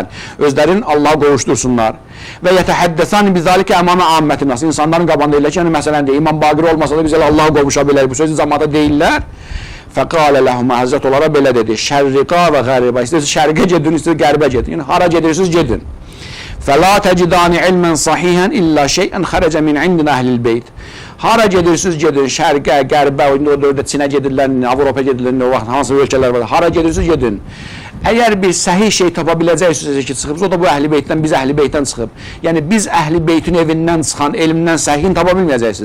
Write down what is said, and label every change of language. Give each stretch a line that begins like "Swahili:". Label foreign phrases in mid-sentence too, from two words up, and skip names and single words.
Azerbaijani: Özlərini Allaha qovuştursunlar.
Arabic: ويتحدثان بذلك أمام عامة الناس.
Azerbaijani: İnsanların qabağında deyirlər ki, yəni məsələn deyir, İmam Baqir olmasa da biz Allaha qovuşa bilərik. Bu sözü cəmaata deyirlər.
Arabic: فقال لهما
Azerbaijani: Həzrət onlara belə dedi.
Arabic: شرقا وغربا.
Azerbaijani: İstəyirsiniz şərqə gedin, istəyirsiniz qərbə gedin. Yəni hara gedirsiniz, gedin.
Arabic: فَلَا تَجِدَانِ عِلْمًا صَحِيحًا إِلَّا شَيْئًا خَرَجَ مِنْ عِنْدِنَا أَهْلِ الْبَيْتِ.
Azerbaijani: Hara gedirsiniz gedin, şərqə, qərbə, orada Çinə gedirlər, Avropa gedirlər, o vaxt hansı ölkələr var. Hara gedirsiniz gedin. Əgər bir səhih şey tapa biləcəksiniz ki, çıxıb, o da bu Əhl-i Beytdən, biz Əhl-i Beytdən çıxıb. Yəni biz Əhl-i Beytin evindən çıxan, elmdən səhihin tapa bilməyəcəksiniz.